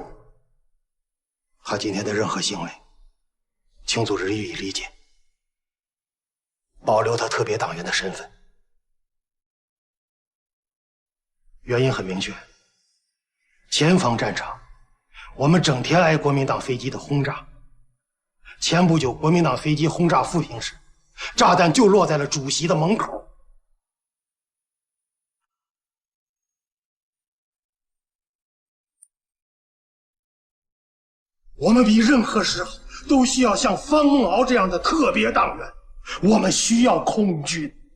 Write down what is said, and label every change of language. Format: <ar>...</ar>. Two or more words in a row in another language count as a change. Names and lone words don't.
<zh>他今天的任何行為，請組織予以理解，保留他特別黨員的身份。原因很明確，前方戰場，我們整天挨國民黨飛機的轟炸。前不久，國民黨飛機轟炸富平時，炸彈就落在了主席的门口。我们比任何时候都需要像方孟敖这样的特别党员，我们需要空军。</zh>